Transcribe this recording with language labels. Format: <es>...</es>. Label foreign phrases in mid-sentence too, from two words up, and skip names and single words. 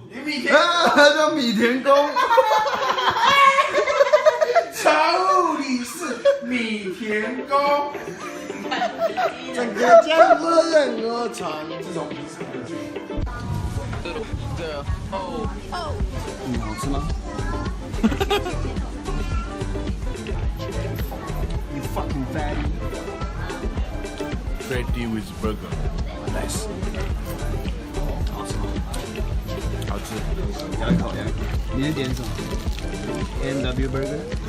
<zh>他叫米田共。常务理事米田共。整个江湖任我闯。这种好吃吗 ？</zh> <en>You fucking fatty. Fatty with burger. Nice.</en> <zh>好吃吗？好吃。咬一口呀。你是点什么 ？A&W burger。</zh>